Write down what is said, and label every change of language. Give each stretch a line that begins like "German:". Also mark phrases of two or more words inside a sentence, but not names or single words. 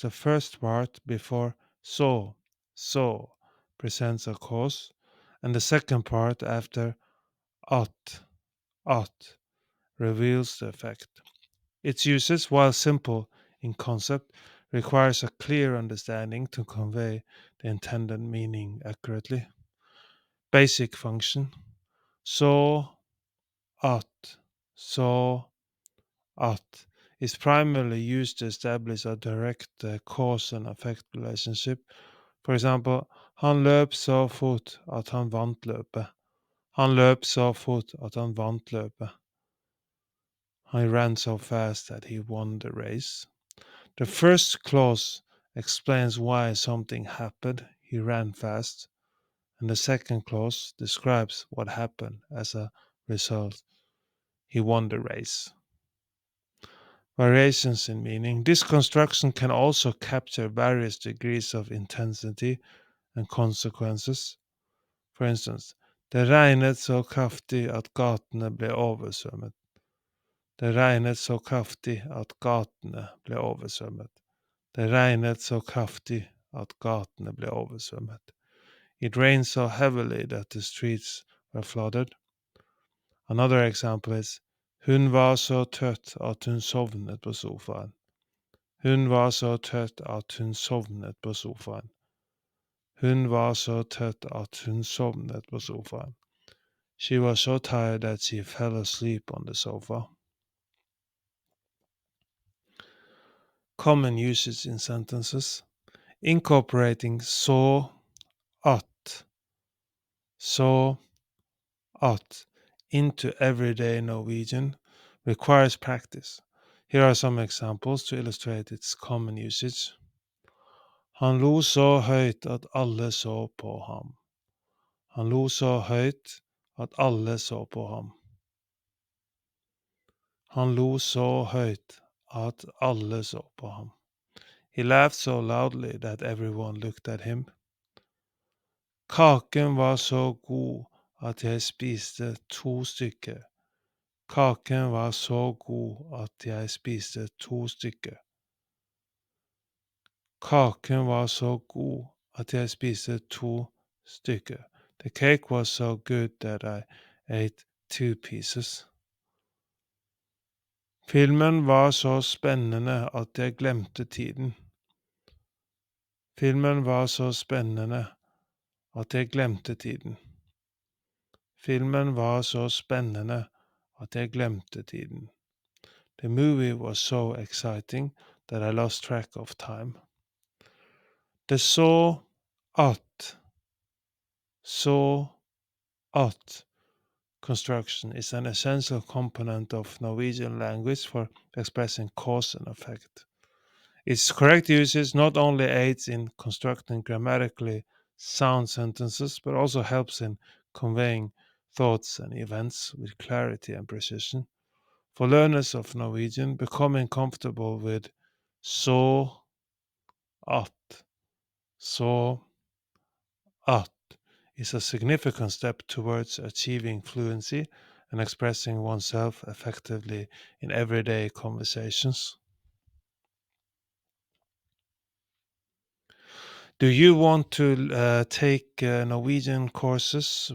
English: The first part before so presents a cause, and the second part after at, at reveals the effect. Its uses, while simple in concept, requires a clear understanding to convey the intended meaning accurately. Basic function
Norwegian: så at, så at
English: is primarily used to establish a direct cause and effect relationship. For example,
Norwegian: han løp så fort at han vant løpet. Han løp så fort at han vant løpet.
English: He ran so fast that he won the race. The first clause explains why something happened. He ran fast. And the second clause describes what happened as a result. He won the race. Variations in meaning. This construction can also capture various degrees of intensity and consequences. For instance,
Norwegian: det regnet så kraftig at gatene ble oversvømmet. Det regnet så kraftig at gatene ble oversvømmet. Det regnet så kraftig at gatene ble oversvømmet.
English: It rained so heavily that the streets were flooded. Another example is
Norwegian: hun var så trøtt at hun sovnet på sofaen. Hun var så trøtt at hun sovnet på sofaen. Hun var så trøtt at hun sovnet på sofaen.
English: She was so tired that she fell asleep on the sofa. Common usage in sentences. Incorporating at,
Norwegian: så at
English: into everyday Norwegian requires practice. Here are some examples to illustrate its common usage.
Norwegian: Han lo så høyt at alle så på ham. Han lo så høyt at alle så på ham. Han lo så høyt at alle så på ham.
English: He laughed so loudly that everyone looked at him.
Norwegian: Kaken var så god at jeg spiste 2 stykker. Kaken var så god at jeg spiste 2 stykker. Kaken var så god at jeg spiste 2 stykker.
English: The cake was so good that I ate 2 pieces.
Norwegian: Filmen var så spennende at jeg glemte tiden. Filmen var så spennende at jeg glemte tiden. Filmen var så spennende at jeg glemte tiden.
English: The movie was so exciting that I lost track of time. The
Norwegian: så at
English: construction is an essential component of Norwegian language for expressing cause and effect. Its correct usage not only aids in constructing grammatically sound sentences, but also helps in conveying thoughts and events with clarity and precision. For learners of Norwegian, becoming comfortable with
Norwegian: så at, så at
English: is a significant step towards achieving fluency and expressing oneself effectively in everyday conversations. Do you want to take Norwegian courses?